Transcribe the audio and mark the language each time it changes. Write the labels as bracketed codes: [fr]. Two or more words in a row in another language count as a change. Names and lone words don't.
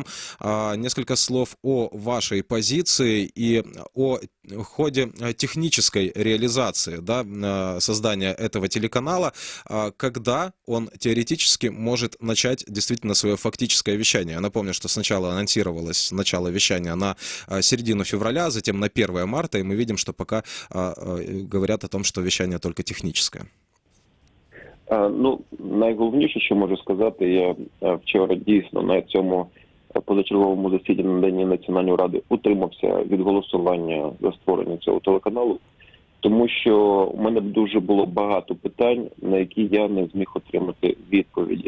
[ru] Несколько слов о вашей позиции и о ходе технической реализации, да, создания этого телеканала, когда он теоретически может начать действительно свое фактическое вещание. Я напомню, что сначала анонсировалось начало вещания на середину февраля, затем на 1 марта, и мы видим, что пока говорят о том, что вещание только техническое. [uk] Ну, найголовніше, що можу сказати, я вчора дійсно на цьому позачерговому засіданні на День Національної ради утримався від голосування за створення цього телеканалу, тому що у мене дуже було багато питань, на які я не зміг отримати відповіді.